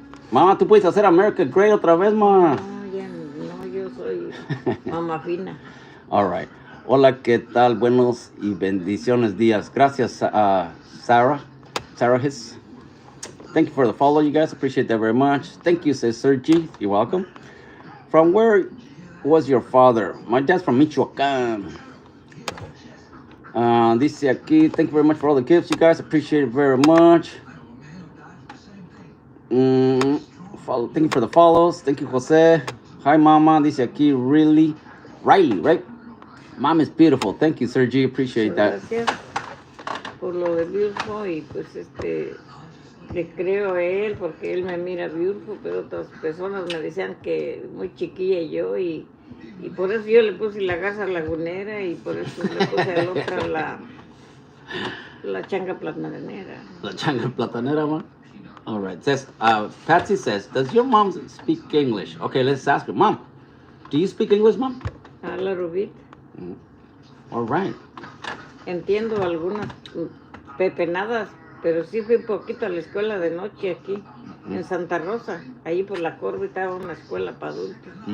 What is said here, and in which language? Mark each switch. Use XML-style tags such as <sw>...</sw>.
<es>Mamá, tú puedes hacer America Great otra vez, ma. No, yo soy mamá fina. All right. Hola, ¿qué tal? Buenos y bendiciones días. Gracias, Sarah His.</es> <en>Thank you for the follow, you guys. Appreciate that very much. Thank you, says Sergi. You're welcome. From where was your father? My dad's from Michoacán.</en> <es>Dice aquí,</es> <en>thank you very much for all the gifts, you guys. Appreciate it very much. Thank you for the follows. Thank you, Jose. Hi, Mama.</en> <es>Dice aquí,</es> <en>really, Riley, right? Mom is beautiful. Thank you, Sergi. Appreciate that.</en> <es>Gracias por lo de beautiful y pues le creo a él porque él me mira beautiful, pero otras personas me decían que muy chiquilla yo y por eso yo le puse la garza lagunera y por eso le puse a la otra la changa platanera. La changa platanera, ma?</es> <en>All right. Says, Patsy says, does your mom speak English? Okay, let's ask her. Mom, do you speak English, Mom? A la Rubit. All right.</en> <es>Entiendo algunas pepenadas, pero sí fui poquito a la escuela de noche aquí, en Santa Rosa. Ahí por la Corva estaba una escuela para adultos.</es>